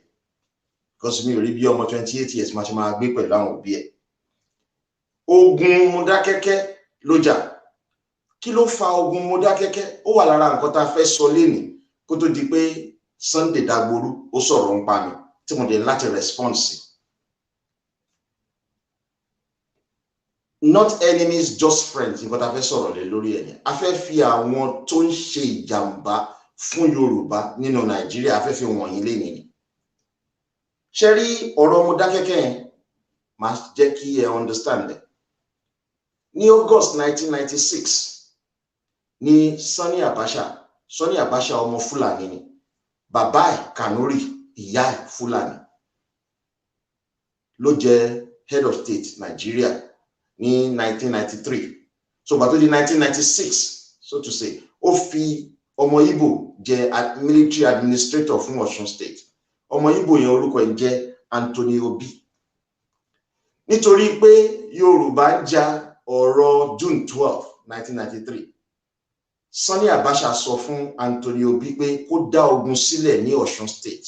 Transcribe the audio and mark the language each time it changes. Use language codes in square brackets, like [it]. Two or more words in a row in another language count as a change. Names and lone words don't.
[yo] Because mi ò rí bí ọmọ 28 years máa ṣe máa gbé pẹ̀lú àwọn òbí ẹ̀. Ogun Mọdákẹ́kẹ́ ló jà. Kí ló fa ogun Mọdákẹ́kẹ́? Ó wà lára nǹkan tá a fẹ́ sọ lénìí kó tó di pé Sunday Dagboru ó sọ̀rọ̀ ń pa mi tí mo dẹ̀ láti response. [en] Not enemies, just friends. [yo] Nǹkan tá a fẹ́ sọ̀rọ̀ lé lórí ẹ̀yẹn. A fẹ́ fi àwọn tó ń ṣe ìjàmbá fún Yorùbá nínú Nàìjíríà, a fẹ́ fi wọ̀nyí lénìí. Ṣé rí ọ̀rọ̀ Mọdákẹ́kẹ́ yẹn máa jẹ́ kí ẹ [en] understand it. [yo] Ní August 1996 ní Sani Abacha ọmọ Fúlàní ni. Bàbá ẹ̀ Kanuri, ìyá ẹ̀ Fúlàní. Ló jẹ́ [en] head of state [yo] Nigeria ní 1993. So bàtó di 1996, [en] so to say, [yo] ó fi ọmọ Igbo jẹ́ [en] military administrator [yo] fún Ọ̀ṣun state. Ọmọ Igbo yẹn orúkọ ẹ̀ jẹ́ Anthony Obi. Nítorí pé Yorùbá ń jà ọ̀rọ̀ June 12, 1993. Sani Abacha sọ fún Anthony Obi pé kó dá ogun sílẹ̀ ní Ọ̀ṣun state.